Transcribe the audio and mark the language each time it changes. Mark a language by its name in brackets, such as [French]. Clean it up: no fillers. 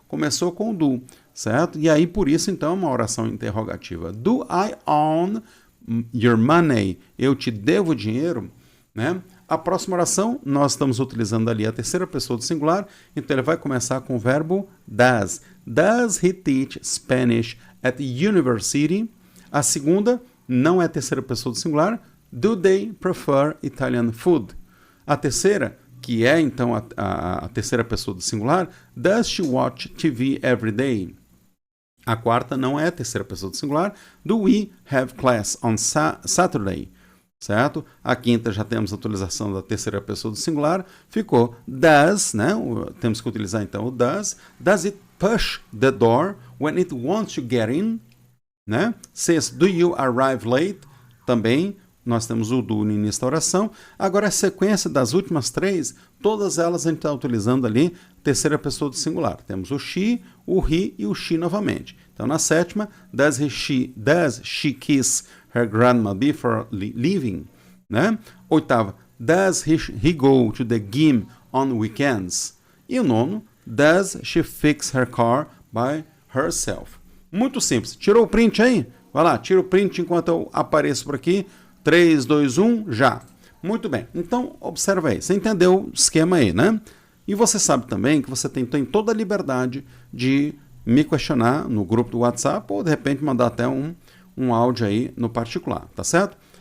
[Portuguese] Começou com o do, certo? E aí, por isso, então, uma oração interrogativa. [English] Do I own your money? [Portuguese] Eu te devo dinheiro, [English] né? [Portuguese] A próxima oração, nós estamos utilizando ali a terceira pessoa do singular, então ele vai começar com o verbo does. [English] Does he teach Spanish at university? [Portuguese] A segunda não é a terceira pessoa do singular. [English] Do they prefer Italian food? [Portuguese] A terceira, que é então a terceira pessoa do singular, [English] does she watch TV every day? [Portuguese] A quarta não é a terceira pessoa do singular. [English] Do we have class on Saturday? [Portuguese] Certo? A quinta já temos a utilização da terceira pessoa do singular. Ficou does, né? Temos que utilizar então o does. [English] Does it push the door when it wants to get in? Né? Says, do you arrive late? [Portuguese] Também nós temos o do no início da oração. Agora a sequência das últimas três, todas elas a gente está utilizando ali terceira pessoa do singular. Temos o she, o he e o she novamente. Então na sétima, [English] does she kiss her grandma before leaving? Né? Oitava, does he go to the gym on weekends? E o nono, does she fix her car by herself? [Portuguese] Muito simples. Tirou o print aí? Vai lá, tira o print enquanto eu apareço por aqui. 3, 2, 1, já. Muito bem. Então, observa aí. Você entendeu o esquema aí, né? E você sabe também que você tem toda a liberdade de me questionar no grupo do WhatsApp ou, de repente, mandar até um áudio aí no particular, tá certo?